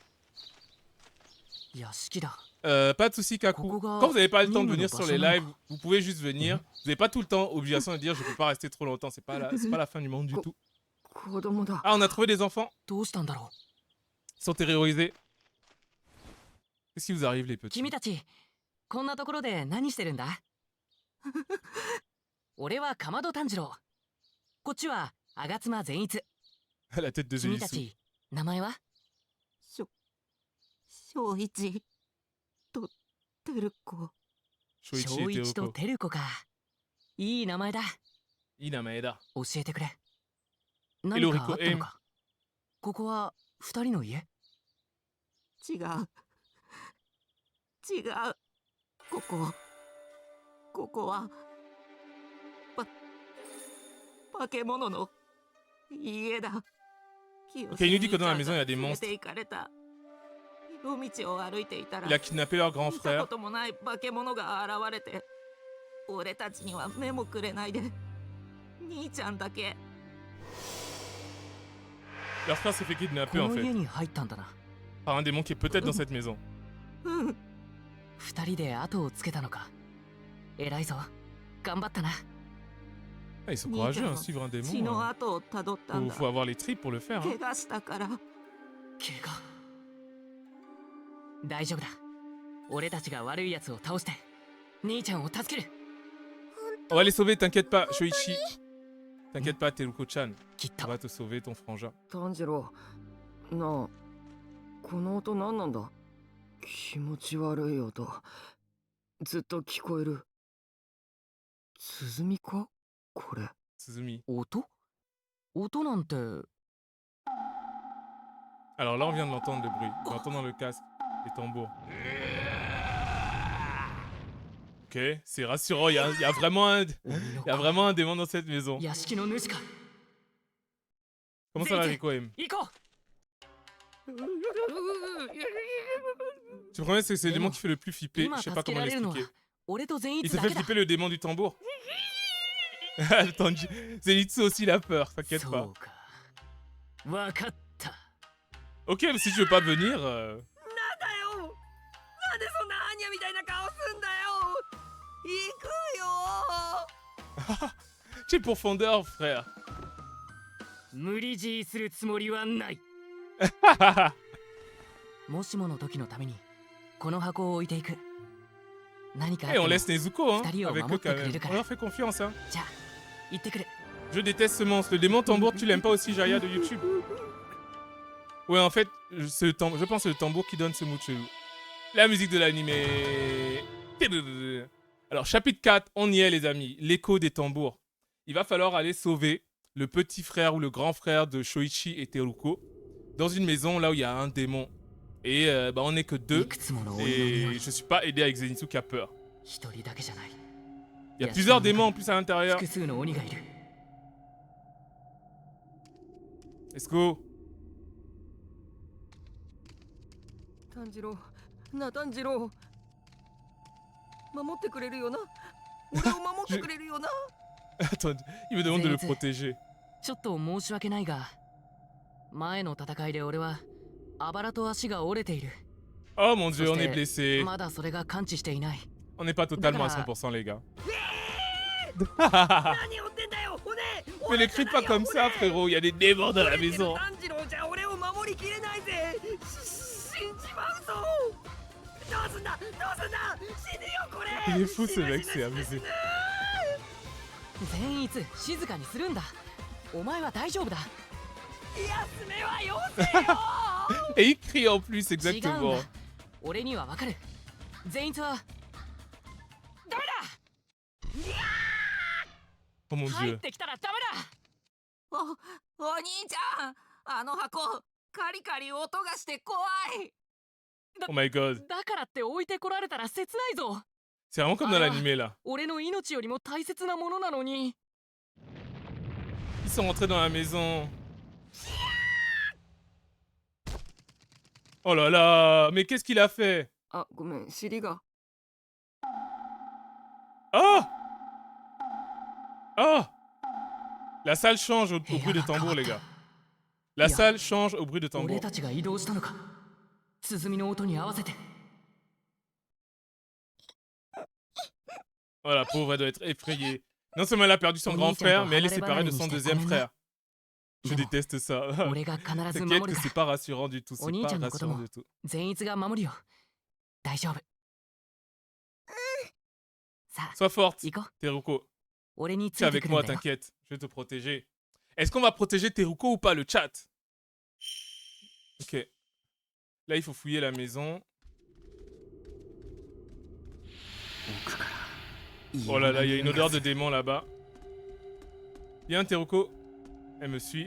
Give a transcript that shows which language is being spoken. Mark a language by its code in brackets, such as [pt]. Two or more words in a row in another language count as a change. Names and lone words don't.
[fr] Pas de soucis, Kaku. Quand vous n'avez pas le temps de venir sur les lives, vous pouvez juste venir. Vous n'avez pas tout le temps obligation de dire je peux pas rester trop longtemps. C'est pas la fin du monde du tout. Ah, on a trouvé des enfants. Ils sont terrorisés. Qu'est-ce qui vous arrive, les petits? [ja] こんなところで何してるんだ？俺はかまど炭治郎。こっちは吾妻善逸。 [fr] La tête de [ja] 君た [fr] Zenitsu. [ja] ち名前は？正一と照子。 [fr] Shoichi [ja] 正 [fr] et [ja] 一と [fr] Teruko. [ja] 照子か。いい名前だ。いい名前だ。教えてくれ。何かあったのか？ここは二人の家？違う。ここは化け物の家だ。 [fr] Ok, il nous dit que dans la maison, il y a des monstres. [ja] 夜道を歩いていたら [fr] Il a kidnappé leur grand [ja] 見た [fr] frère. [ja] こともない化け物が現れて、俺たちには目もくれないで、兄ちゃんだけ。 [fr] Leur frère s'est fait [ja] こ [fr] kidnapper en [ja] の [fr] fait. [ja] 家に入ったんだな。 [fr] Par un démon qui est peut-être dans cette maison. [ja] 二人で後をつけたのか。偉いぞ。頑張ったな。 [fr] Ah, ils sont courageux, hein, suivre un [ja] 血 [fr] démon. [ja] の跡をたどったんだ。 [fr] Faut avoir les tripes pour le faire. Hein. [ja] 怪我したから。怪我。大丈夫だ。俺たちが悪い奴を倒して兄ちゃんを助ける。 [fr] On va les sauver, t'inquiète pas, Shoichi. T'inquiète pas, Teruko-chan. [ja] きっ [fr] On [ja] と。 [fr] va te sauver, ton frangin. [ja] 炭治郎、なあ、この音何なんだ？気持ち悪い音。ずっと聞こえる。鼓か？これ。 [fr] Tsuzumi. [ja] 音なんて。 [fr] Alors là, on vient de l'entendre le bruit. On entend dans le casque les tambours. Ok, c'est rassurant. Il y a vraiment un démon dans cette maison. [ja] 屋敷の主か。 [fr] Comment ça va, Rico M? [ja] 行こ [fr] Tu promets, c'est le démon qui fait le plus flipper. Je sais pas comment l'expliquer. [ja] う。俺と善 [fr] Il [ja] 逸 [fr] se [ja] だ [fr] fait [ja] けだ。 [fr] flipper le démon du tambour. Attends, Zenitsu aussi il a peur, t'inquiète [ja] そ [fr] pas. [ja] うか。わかった。 [fr] Ok, mais si tu veux pas venir, [ja] なんだよなんでそんなアーニャみたいな顔すんだよ行くよ [fr] tu es profondeur, frère. [ja] 無理強いするつもりはない。もしもの時のためにこの箱を置いていく。何かあっ [fr] Et [ja] て [fr] on [ja] も [fr] laisse Nezuko, hein, Stario, avec maman, eux quand t'as même. créé le On leur fait confiance, hein. [ja] じゃあ行ってくる。 [fr] Je déteste ce monstre. Le démon tambour, tu l'aimes pas aussi, Jaya de YouTube? Ouais, en fait, je pense que c'est le tambour qui donne ce mood chelou. La musique de l'animé. Alors, chapitre 4, on y est, les amis. L'écho des tambours. Il va falloir aller sauver le petit frère ou le grand frère de Shoichi et Teruko dans une maison là où il y a un démon. Et on n'est que 2. [ja] いくつもの鬼の [fr] Et [ja] 匂い。 [fr] je suis pas aidé avec Zenitsu qui a peur. [ja] 一人だけじゃない。 [fr] Il y a plusieurs démons en plus à l'intérieur. [ja] 複数の鬼がいる。 [en] Let's go. [ja] 炭治郎、な炭治郎。守ってくれるよな。俺を守ってくれるよな。 [fr] Attends, il me demande de le Zenitsu. protéger. [ja] ちょっと申し訳ないが、前の戦いで俺はあばらと足が折れている。 [fr] Oh mon dieu, on est blessé. [ja] まだそれが完治していない。 [fr] On n'est pas totalement à D'accord. 100% les gars. [ja] 何をってんだよおね [fr] Mais ne crie pas comme ça frérot, il y a des démons dans la maison. [ja] 炭治郎じゃ俺を守りきれないぜ死んじまうぞどうすんだどうすんだ死ぬよこれ [fr] Il est fou ce mec, c'est abusé. [ja] 善逸、静かにするんだ。お前は大丈夫だ。休めはよせよ [fr] Et il crie en plus, [ja] 違うん [fr] exactement. [ja] だ。俺にはわかる。善逸はダメ [fr] Oh mon [ja] だ。入っ [fr] dieu. [ja] てきたらダメだ。お兄ちゃんあの箱カリカリ音がして怖い [en] Oh my god. [ja] だからって置いてこられたら切ないぞ。 [fr] C'est vraiment comme dans l'animé là. [ja] 俺の命よりも大切なものなのに。 [fr] Ils sont rentrés dans la maison. Oh là là, mais qu'est-ce qu'il a fait? [ja] あ、ごめん、尻が。 [fr] Oh! Oh! La salle change au bruit de tambour les gars. La salle change au bruit de tambour. [ja] 俺たちが移動したのか。鼓の音に合わせて。 [fr] Oh la pauvre, elle doit être effrayée. Non seulement elle a perdu son grand frère, mais elle est séparée de son deuxième frère. Je déteste ça. [ja] 俺が必ず [fr] T'inquiète [ja] 守 [fr] que [ja] るか [fr] c'est pas rassurant du tout. C'est Oni-chan pas [ja] のことも [fr] rassurant du tout. [ja] 善逸が守るよ。大丈夫。さあ、 [fr] Sois forte, [ja] 行こう。 [fr] Teruko. [ja] 俺につ [fr] C'est [ja] いて [fr] avec [ja] くるん [fr] moi, [ja] だよ。 [fr] t'inquiète. Je vais te protéger. Est-ce qu'on va protéger Teruko ou pas, le chat? Ok. Là, il faut fouiller la maison. Oh là là, il y a une odeur de démon là-bas. Viens, Teruko. Elle me suit.